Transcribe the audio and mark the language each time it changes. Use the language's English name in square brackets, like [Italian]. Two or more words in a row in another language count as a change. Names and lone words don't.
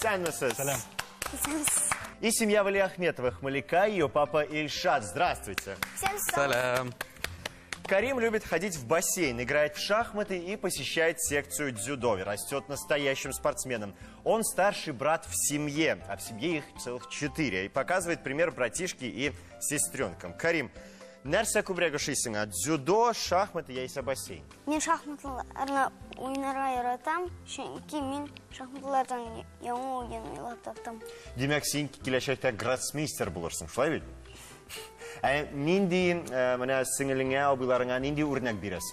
[Russian] И семья Валиахметовых, Малика и ее папа Ильшат. Здравствуйте. Салям. Карим любит ходить в бассейн, играет в шахматы и посещает секцию дзюдо. Растет настоящим спортсменом. Он старший брат в семье, а в семье их целых 4. И показывает пример братишки и сестренкам. [Tatar] Карим, нәрсе күбрәк ошыйсың? Дзюдо, шахматы, яисә бассейн? Мен шахматларны уйнарга яратам, чөнки мин шахматлардан яңа уен уйлап таптым. Демәк, син киләчәктә гроссмейстер булырсың, шулай бит? Нинди менә сеңелеңә, абыйларыңа нинди үрнәк бирәсең?